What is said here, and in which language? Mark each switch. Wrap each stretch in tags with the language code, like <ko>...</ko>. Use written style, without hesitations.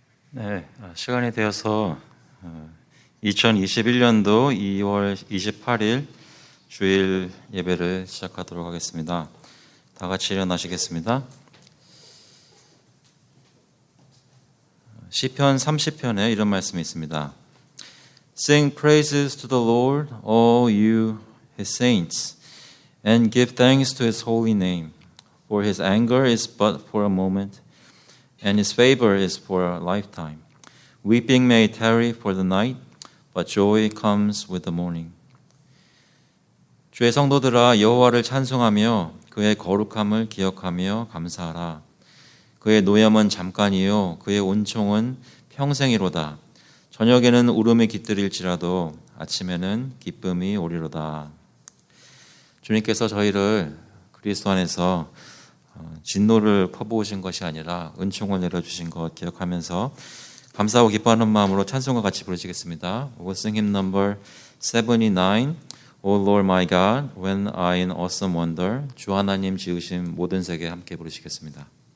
<ko>네, 시간이 되어서 2021년도 2월 28일 주일 예배를 시작하도록 하겠습니다. 다 같이 일어나시겠습니다. 시편 30편에 이런 말씀이 있습니다.</ko> <en>Sing praises to the Lord, all you his saints, and give thanks to his holy name, for his anger is but for a moment, and his favor is for a lifetime. Weeping may tarry for the night, but joy comes with the morning.</en> <ko>주의 성도들아 여호와를 찬송하며 그의 거룩함을 기억하며 감사하라. 그의 노염은 잠깐이요 그의 온총은 평생이로다. 저녁에는 울음이 깃들일지라도 아침에는 기쁨이 오리로다. 주님께서 저희를 그리스도 안에서 진노를 퍼부으신 것이 아니라 은총을 내려주신 것 기억하면서 감사하고 기뻐하는 마음으로 찬송과 같이 부르시겠습니다.</ko> <en>We'll sing hymn number 79, O Lord my God, when I in awesome wonder.</en> <ko>주 하나님 지으신 모든 세계 함께 부르시겠습니다.</ko>